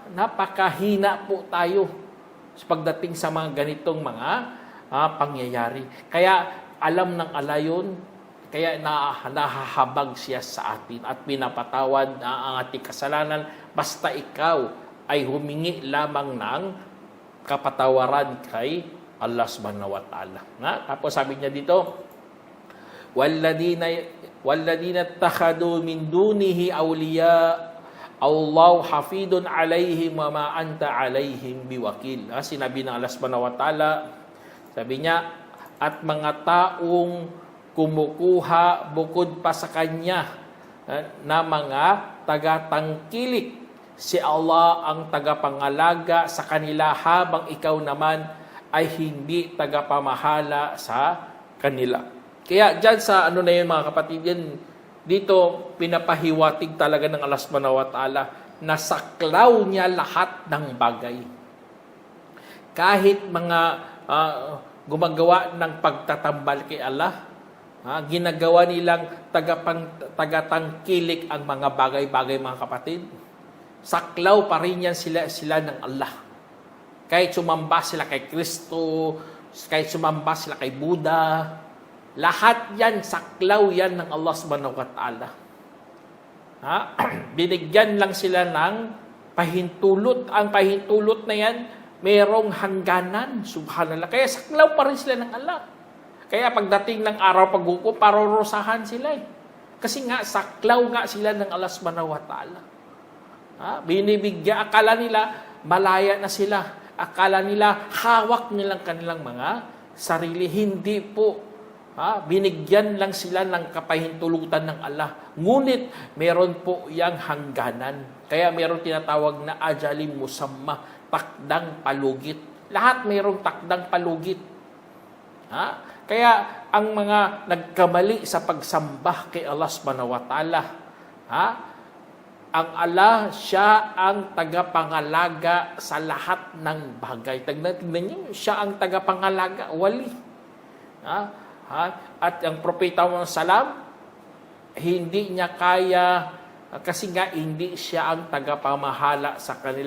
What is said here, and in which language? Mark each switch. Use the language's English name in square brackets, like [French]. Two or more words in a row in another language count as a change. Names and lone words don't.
[Filipino] Napakahina po tayo sa pagdating sa mga ganitong mga pangyayari. Kaya alam ng Allah yun, kaya nahahabag siya sa atin at pinapatawad ang ating kasalanan basta ikaw ay humingi lamang ng kapatawaran kay Allah [Arabic] سبحانه وتعالى. [Filipino] Tapos sabi niya dito, [Arabic] والذين اتخذوا من دونه أولياء الله حفيظ عليهم وما أنت عليهم بوكيل. [Filipino] Sinabi ng Allah [Arabic] سبحانه وتعالى, [Filipino] sabi niya, at mga taong kumukuha bukod pa sa kanya na mga tagatangkilik Si Allah ang tagapangalaga sa kanila habang ikaw naman ay hindi tagapamahala sa kanila. Kaya dyan sa ano na yun mga kapatid, yan, dito pinapahiwatig talaga ng Allah [Arabic] سبحانه وتعالى [Filipino] na saklaw niya lahat ng bagay. Kahit mga gumagawa ng pagtatambal kay Allah, ginagawa nilang tagatangkilik ang mga bagay-bagay mga kapatid, saklaw pa rin yan sila ng Allah. Kahit sumamba sila kay Kristo, kahit sumamba sila kay Buddha, lahat yan, saklaw yan ng Allah [Arabic] سبحانه وتعالى. [Filipino] Binigyan lang sila ng pahintulot. Ang pahintulot na yan, merong hangganan. Subhanallah. Kaya saklaw pa rin sila ng Allah. Kaya pagdating ng araw paghukom, parorosahan sila eh. Kasi nga, saklaw nga sila ng Allah [Arabic] سبحانه وتعالى. [Filipino] Binibigyan, akala nila, malaya na sila. Akala nila, hawak nilang kanilang mga sarili. Hindi po. Binigyan lang sila ng kapahintulutan ng Allah. Ngunit, meron po yang hangganan. Kaya meron tinatawag na [Arabic] أجل مسمى, [Filipino] takdang palugit. Lahat merong takdang palugit. Kaya, ang mga nagkamali sa pagsamba kay Allah [Arabic] سبحانه وتعالى, [Filipino] ang Allah, siya ang tagapangalaga sa lahat ng bagay. Tignan niyo, siya ang tagapangalaga, wali. At ang propeta Muhammad salam, hindi niya kaya, kasi nga hindi siya ang tagapamahala sa kanila.